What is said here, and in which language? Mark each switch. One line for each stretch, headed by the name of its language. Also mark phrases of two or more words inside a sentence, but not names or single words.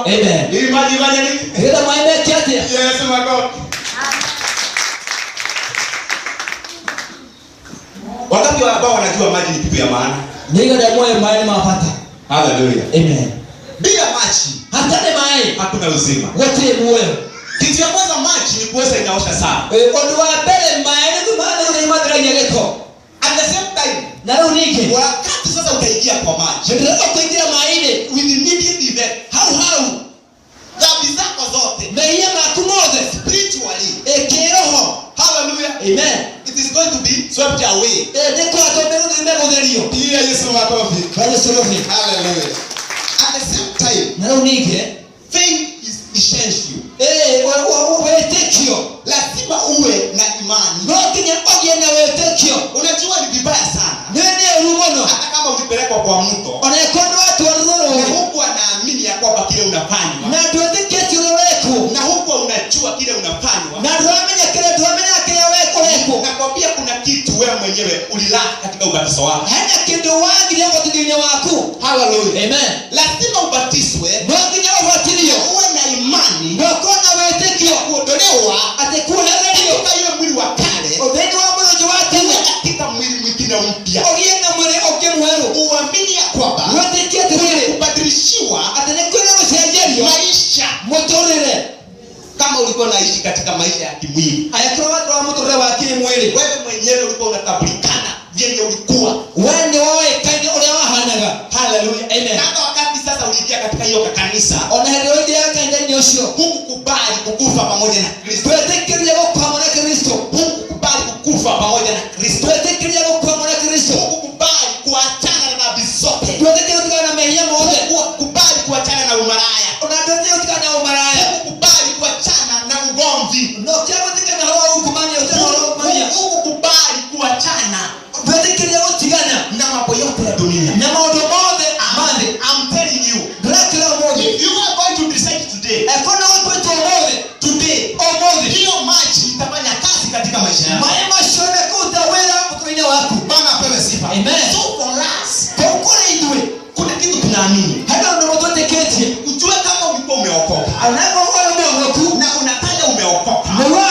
Swahili: Amen. Ili maji fanye nini?
Kikuyu: Gĩtha maĩ meke atĩa?
Swahili: Yesu makofi. Wakati ambao wanajua maji ni kitu ya maana.
Kikuyu: Nĩgetha muoyo maĩ nĩ ma bata. Hallelujah. Amen.
Swahili: Bila maji
Kikuyu: Hatarĩ maĩ
Swahili: hakuna uzima.
Kikuyu: gũtirĩ muoyo.
Swahili: Kitu ya kwanza maji ni kuweza inaosha sana.
Kikuyu: Ũndũ wa mbere maĩ nĩ matheragia gĩko.
English: At the same time,
Kikuyu: Na rĩu ningĩ
Swahili: wakati sasa utaingia kwa maji,
Kikuyu: ndĩrenda kũingĩra maĩ-inĩ
English: with immediate effect,
Swahili: hau dhambi zako zote
Kikuyu: mehia maku mothe
English: spiritually,
Kikuyu: kĩroho. hallelujah, Amen.
English: it is going to be swept away.
Kikuyu: Nĩ kwatũmĩrwo megũtherio.
Swahili: Pigia Yesu makofi. Yesu roho.
English: Hallelujah. At the same time,
Kikuyu: Na rĩu ningĩ
English: faith is essential.
Kikuyu: wĩtĩkio
Swahili: Lazima uwe na imani.
Kikuyu: no nginya ũgĩe na wĩtĩkio.
Swahili: Unajua ni vibaya sana
Kikuyu: Nĩ ũru mũno
Swahili: hata kama ulipelekwa kwa mto
Kikuyu: ona ĩkorwo nĩ watwarwo na rũĩ
Swahili: huku anaamini ya kwamba kile unafanywa
Kikuyu: na ndwĩtĩkĩtie ũrĩa wekwo
Swahili: na huku unajua kile unafanywa,
Kikuyu: na ndũramenya kĩrĩa wekwo.
Swahili: nakwambia kuna kitu wewe mwenyewe ulilaka katika ubatizo wako.
Kikuyu: Hena kĩndũ wagire ũbatithio-inĩ waku. Hallelujah. Amen.
Swahili: Lazima ubatizwe
Kikuyu: No nginya ũbatithio
Swahili: uwe na imani
Kikuyu: na ũkorwo na wĩtĩkio
Swahili: kuondolewa
Kikuyu: atĩ kuohererio
Swahili: katika ile mwili wa kale
Kikuyu: thĩinĩ wa mwĩrĩ ũcio wa tene
Swahili: katika mwili mwingine mpya.
Kikuyu: ũgĩe na mwĩrĩ ũngĩ mwerũ.
Swahili: Uamini ya kwamba
Kikuyu: Wĩtĩkie atĩrĩrĩ
Swahili: kubadilishiwa
Kikuyu: atĩ nĩ kwĩna gũcenjerio
Swahili: maisha.
Kikuyu: mũtũrĩre.
Swahili: Kama ulikuwa unaishi katika maisha ya kimwili,
Kikuyu: Angĩkorwo watu wa mũtũrĩre wa kĩmwĩrĩ
Swahili: wewe mwenyewe ulikuwa unatambulikana vyenye ulikuwa.
Kikuyu: we nĩ woĩkaine ũrĩa wahanaga. Hallelujah. Amen.
Swahili: Na hata wakati sasa uliingia katika hiyo kanisa,
Kikuyu: Ona hĩndĩ ĩrĩa ũthiaga kanitha-inĩ ũcio
Swahili: hukukubali kukufa pamoja na Kristo.
Kikuyu: twĩtĩkĩrie gũkua hamwe na Kristo.
Swahili: Hukukubali kukufa pamoja na Kristo.
Kikuyu: Twĩtĩkĩrie gũkua hamwe na Kristo.
Swahili: Hukukubali kuachana na dhambi zote.
Kikuyu: Twĩtĩkĩrie gũtigana na mehia mothe.
Swahili: Hukukubali kuachana na umaraya.
Kikuyu: Ona twĩtĩkĩrie gũtigana na ũmaraya.
Swahili: Hukukubali kuachana na ugomvi.
Kikuyu: No kĩagũtigana horo wa ungumania ũtena horo wa ungumania.
Swahili: Hukukubali kuachana
Kikuyu: Twĩtĩkĩrie gũtigana
Swahili: na mambo yote ya dunia.
Kikuyu: na maũndũ mothe mathĩ.
English: I'm telling you,
Kikuyu: Ndĩrakĩra ũmũthĩ
English: if you are going to decide today,
Kikuyu: ekona gũtuĩte ũmũthĩ ũmũthĩ
Swahili: hiyo maji itafanya kazi katika maisha yako.
Kikuyu: maĩ macio nĩkũruta wĩra ũtũũro-inĩ waku.
Swahili: Bwana apewe sifa. Amen.
English: So for us,
Kikuyu: Kũu kũrĩ ithuĩ
Swahili: kuna kitu tunaamini.
Kikuyu: hena ũndũ mũtwĩtĩkĩtie
Swahili: Ujue kama ulikuwa umeokoka
Kikuyu: anakorwo ũrĩ mũhonoku
Swahili: na unataja umeokoka, na